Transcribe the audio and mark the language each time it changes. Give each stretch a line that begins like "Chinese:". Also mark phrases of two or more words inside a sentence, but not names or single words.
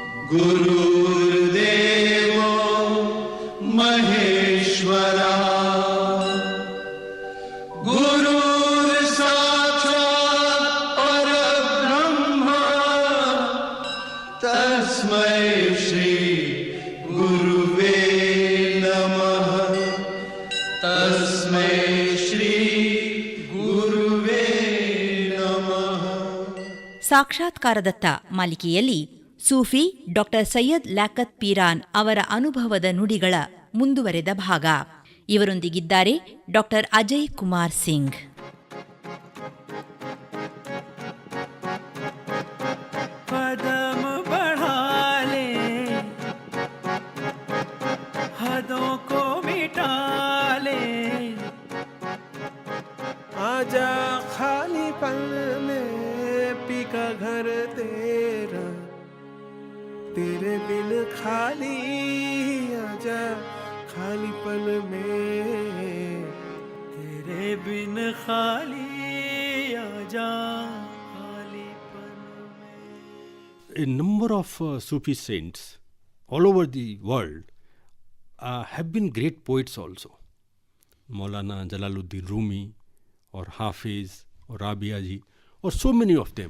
Sanskrit: गुरुर्देवो महेश्वरा गुरुर्साक्षात् परब्रह्म तस्मै श्री गुरुवे नमः तस्मै श्री गुरुवे नमः.
Kannada: ಸಾಕ್ಷಾತ್ಕಾರದತ್ತ ಮಾಲಿಕೆಯಲ್ಲಿ ಸೂಫಿ ಡಾಕ್ಟರ್ ಸೈಯದ್ ಲ್ಯಾಕತ್ ಪೀರಾನ್ ಅವರ ಅನುಭವದ ನುಡಿಗಳ ಮುಂದುವರೆದ ಭಾಗ. ಇವರೊಂದಿಗಿದ್ದಾರೆ ಡಾಕ್ಟರ್ ಅಜಯ್ ಕುಮಾರ್ ಸಿಂಗ್.
Hindi: कदम बढ़ा ले हदों को मिटा ले आजा खाली पल में पीका घर तेरा तेरे बिन खाली आजा खाली पल में तेरे बिन खाली आजा.
English: A number of Sufi saints all over the world have been great poets also. Maulana Jalaluddin Rumi or Hafiz or Rabia ji or so many of them.